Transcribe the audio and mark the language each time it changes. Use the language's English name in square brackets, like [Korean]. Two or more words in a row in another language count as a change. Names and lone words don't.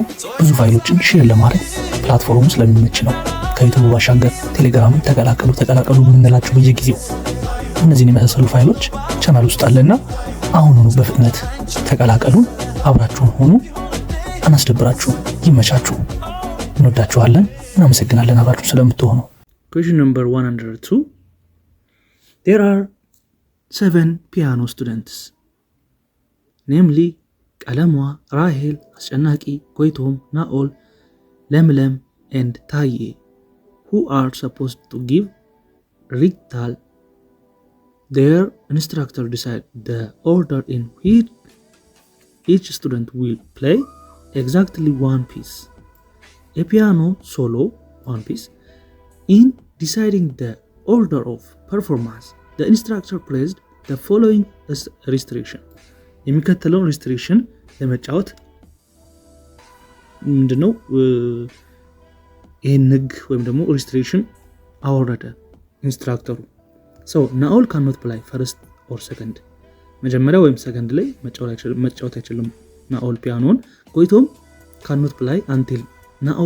[Amharic] ብዙ ፋይሎችን ሼር ለማድረግ ፕላትፎርሙ ስለሚመች ነው። ከዩቲዩብ ባሻገር ቴሌግራምን ተቀላቀሉ የምንላችሁ በየጊዜው እነዚህን የመሳሰሉ ፋይሎች ቻናል ውስጥ አለና አሁኑኑ በፍጥነት ተቀላቀሉን። አብራችሁን ሆኑ። አናስደብራችሁ። ይመቻችሁ። እንወዳችኋለን። እናመሰግናለን አብራችሁን ስለምትሆኑ። [English] Question number 102. There are 7 piano students, namely ቀለሟ፣ ራሄል፣ አስጨናቂ፣ ጎይቶም፣ ናኦል፣ ለምለም and ታዬ, who are supposed to give recital. Their instructor decide the order in which each student will play exactly one piece, a piano solo one piece. In deciding the order of performance, the instructor placed the following restriction. [Amharic] የሚከተለውን ሪስትሪክሽን ለመጫወት ምንድነው ይህን ህግ ወይም ደግሞ ሪስትሪክሽን አወረደ ኢንስትራክተሩ። ናኦል [English] cannot play first or second፣ [Amharic] መጀመሪያ ወይም ሰከንድ ላይ መጫወት አይችልም ናኦል ፒያኖን። ጎይቶም [English] cannot play until [Amharic] ናኦል